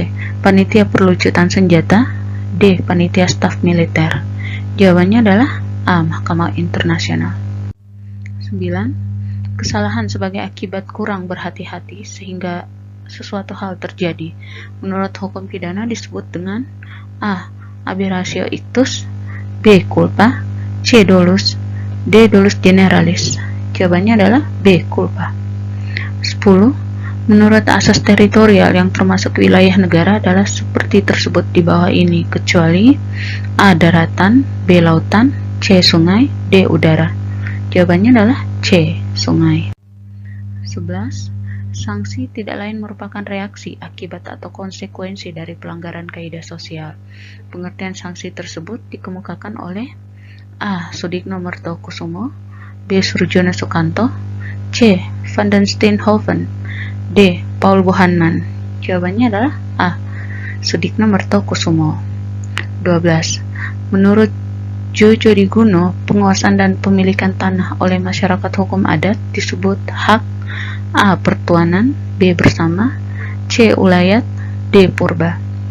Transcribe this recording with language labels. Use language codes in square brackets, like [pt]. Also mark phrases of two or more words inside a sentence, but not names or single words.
[id] Panitia Perlucutan Senjata, D. Panitia Staf Militer. Jawabannya adalah A. Mahkamah Internasional. 9. Kesalahan sebagai akibat kurang berhati-hati sehingga sesuatu hal terjadi menurut hukum pidana disebut dengan A. [la] aberratio ictus, [id] B. culpa, C. dolus, D. [la] dolus generalis. [id] Jawabannya adalah B. culpa. 10. Menurut asas teritorial yang termasuk wilayah negara adalah seperti tersebut di bawah ini kecuali A. daratan, B. lautan, C. sungai, D. udara. Jawabannya adalah C. sungai. 11. Sanksi tidak lain merupakan reaksi, akibat atau konsekuensi dari pelanggaran kaidah sosial. Pengertian sanksi tersebut dikemukakan oleh A. Sudikno Mertokusumo, B. Surjono Sukanto, C. Van den Steenhoven, D. Paul Buhanman. Jawabannya adalah A. Sudikno Mertokusumo. 12. Menurut Jojo Diguno, penguasaan dan pemilikan tanah oleh masyarakat hukum adat disebut hak A. pertuanan, B. bersama, C. ulayat, D. purba.